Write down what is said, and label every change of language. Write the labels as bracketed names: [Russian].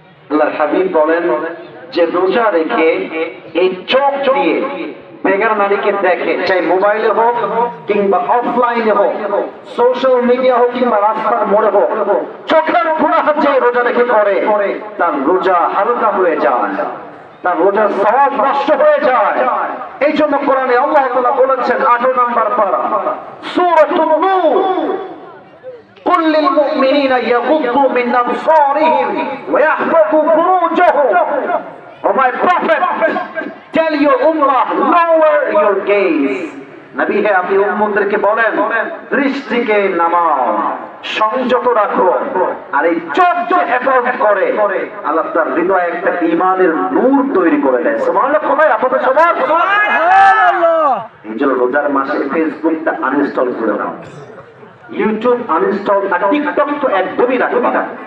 [Bangla] আল্লাহর হাবিব বলেন যে রোজা রেখে এই চোখ দিয়ে বেগার নারীকে দেখে, চাই মোবাইলে হোক কিংবা অফলাইনে হোক, সোশ্যাল মিডিয়া হোক কিংবা রাস্তার মোড়ে হোক, চোখের গুনাহ যে রোজা রেখে করে, তার রোজা হালকা হয়ে যায়, তার রোজার সওয়াব নষ্ট হয়ে যায়। এই জন্য কোরআনে আল্লাহ তাআলা বলেছেন 8 নম্বর পারা সূরাতুন নূর, [Arabic] قل للمؤمنين يغضوا من أبصارهم ويحفظوا فروجهم. [English] Oh my prophet, tell your ummah, lower your gaze. [Bangla] নবী হে, আপনি উম্মতদেরকে বলেন দৃষ্টিকে নামাও, সংযত রাখো। আর এই চোখ যে হেফাজত করে, আল্লাহ তার হৃদয়ে একটা ঈমানের নূর তৈরি করে দেয়। সুবহানাল্লাহ। সবাই আপনাদের সবার সুবহানাল্লাহ। এই জন্য রোজার মাসে ফেসবুকটা আনইনস্টল করে দাও, ইউটিউব আনইনস্টল, আর টিকটক তো একদমই রাখবে না।